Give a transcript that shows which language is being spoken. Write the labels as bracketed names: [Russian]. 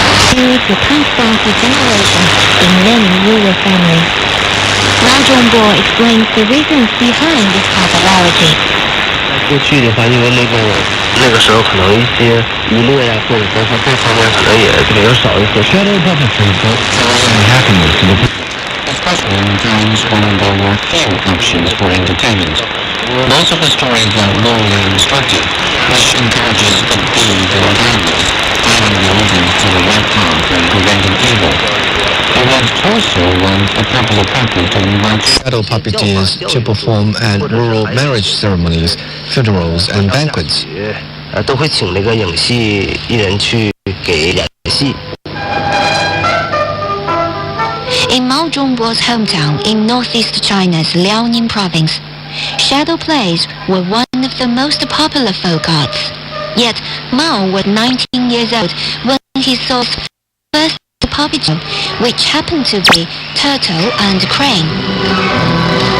[English] Series will pass down for generations in many rural families. Mao Zhongbo explains the reasons behind this popularity. [Chinese] 过去的话，因为那个时候可能一些娱乐呀，或者说这方面可能也比较少一些。 [English] Shadow puppetry brought joy and happiness to the people. Especially in times when there were few options for entertainment. Most of the stories are lonely and instructive, which encourages the big and gamblers, guiding the audience to the right path and preventing evil. was also a popular practice to invite shadow puppeteers to perform at rural marriage ceremonies, funerals, and banquets. [Chinese] 都会请那个影戏艺人去给演戏。 [English] In Mao Zhongbo's hometown in northeast China's Liaoning province, shadow plays were one of the most popular folk arts. Yet Mao was 19 years old when he saw his first puppet show, which happened to be Turtle and Crane.